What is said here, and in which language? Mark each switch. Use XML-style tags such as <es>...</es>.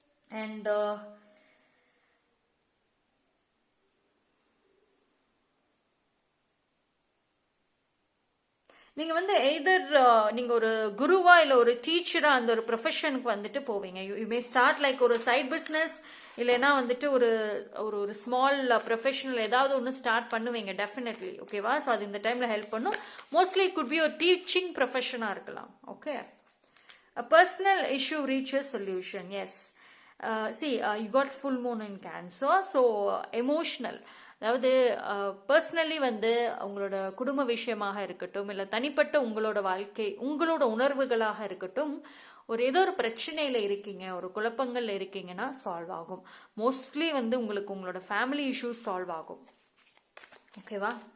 <ta>And நீங்க வந்து either நீங்க ஒரு குருவா இல்ல ஒரு டீச்சரா அந்த ஒரு ப்ரொஃபஷனுக்கு வந்துட்டு போவீங்க.</ta> <en>you may start like</en> <ta>ஒரு சைட் பிஸ்னஸ், இல்லைன்னா வந்துட்டு ஒரு ஒரு ஸ்மால் ப்ரொஃபஷனல் ஏதாவது ஒன்று ஸ்டார்ட் பண்ணுவீங்க டெஃபினெட்லி. ஓகேவா? ஸோ அது இந்த டைம்ல ஹெல்ப் பண்ணும். மோஸ்ட்லி குட் பி ஒரு டீச்சிங் ப்ரொஃபஷனா இருக்கலாம். Okay.</ta> <en>A personal issue reaches solution. Yes. See, you got full moon in Cancer, so emotional.</en> <ta>அதாவது பர்சனலி வந்து உங்களோட குடும்ப விஷயமாக இருக்கட்டும், இல்லை தனிப்பட்ட உங்களோட வாழ்க்கை, உங்களோட உணர்வுகளாக இருக்கட்டும், ஏதோ ஒரு பிரச்சனையில இருக்கீங்க, ஒரு குழப்பங்கள்ல இருக்கீங்கன்னா சால்வ் ஆகும். மோஸ்ட்லி வந்து உங்களுக்கு உங்களோட ஃபேமிலி இஷ்யூஸ் சால்வ் ஆகும். ஓகேவா?</ta>